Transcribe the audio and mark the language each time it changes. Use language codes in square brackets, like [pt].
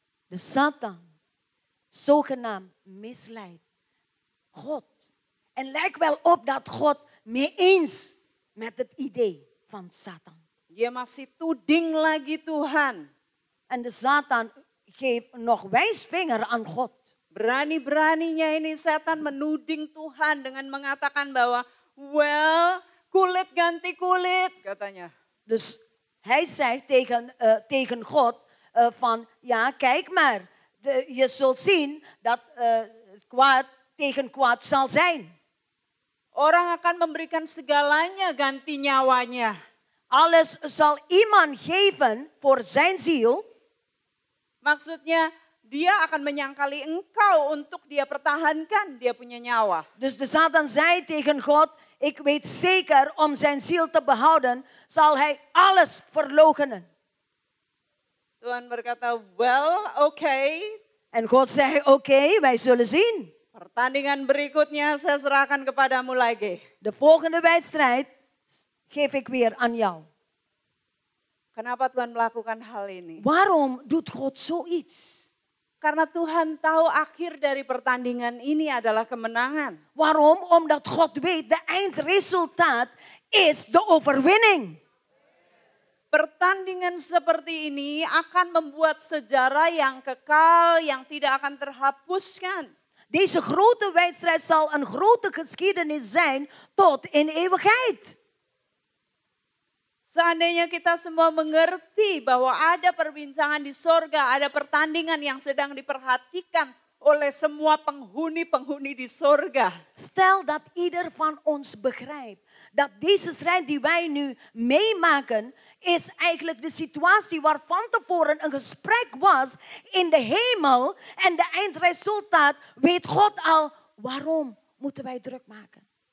[nl] De Satan, zogenaamd, misleidt God. En lijkt wel op dat God mee eens met het idee van Satan. [id] Dia masih tuding lagi Tuhan. [nl] En de Satan geeft nog wijsvinger aan God. [id] Berani-beraninya ini setan menuding Tuhan dengan mengatakan bahwa, well, kulit ganti kulit, katanya. [nl] Dus hij zegt tegen God van, ja, kijk maar. Je zult zien dat kwaad tegen kwaad zal zijn. [id] Orang akan memberikan segalanya ganti nyawanya. [nl] Alles zal iemand geven voor zijn ziel. [id] Maksudnya dia akan menyangkali engkau untuk dia pertahankan dia punya nyawa. [nl] Dus de Satan zei tegen God, ik weet zeker om zijn ziel te behouden, zal hij alles verloochenen. [id] Tuhan berkata, well, okay. [nl] En God zei, oké, wij zullen zien. [id] Pertandingan berikutnya saya serahkan kepadamu lagi. [nl] De volgende wedstrijd geef ik weer aan jou. [id] Kenapa Tuhan melakukan hal ini? [nl] Waarom doet God zoiets? [id] Karena Tuhan tahu akhir dari pertandingan ini adalah kemenangan. [nl] Waarom? Omdat God weet, de eindresultaat is de overwinning. [id] Pertandingan seperti ini akan membuat sejarah yang kekal, yang tidak akan terhapuskan. [nl] Deze grote wedstrijd zal een grote geschiedenis zijn tot in eeuwigheid. [id] Seandainya kita semua mengerti bahwa ada perbincangan di sorga, ada pertandingan yang sedang diperhatikan oleh semua penghuni-penghuni di sorga. [nl] Stel dat ieder van ons begrijpt dat deze strijd die wij nu meemaken is eigenlijk de situatie waar van tevoren een gesprek was in de hemel en de eindresultaat weet God al waarom moeten wij druk maken.